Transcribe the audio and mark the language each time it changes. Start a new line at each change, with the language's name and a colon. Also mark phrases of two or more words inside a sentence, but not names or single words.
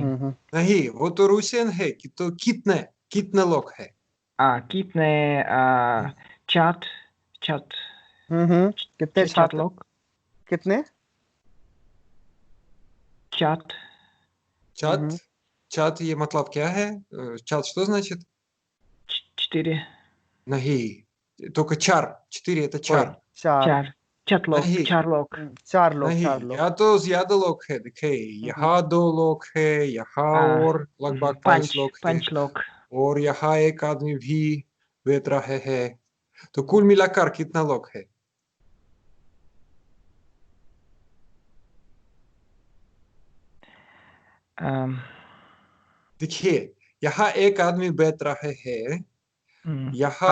Hindi: नहीं, वो तो रूसियन है। तो कितने लोग हैं? कितने चैट कितने चैट छात्र लोग कितने चैट Чат, ये मतलब क्या है?
Russian: Чат что значит? 4 नहीं, только чар. 4 это чар.
Hindi: चार चैट लोग नहीं, 4 लोग चार लोग नहीं, या तो ज्यादा लोग है। देखिए, यहाँ 2 लोग है, यहाँ और लगभग 5 लोग है, 5 लोग और यहाँ एक आदमी भी बैठ रहे है। तो कुल मिलाकर कितना लोग है? देखिए, यहाँ एक आदमी बैठ रहे है, यहाँ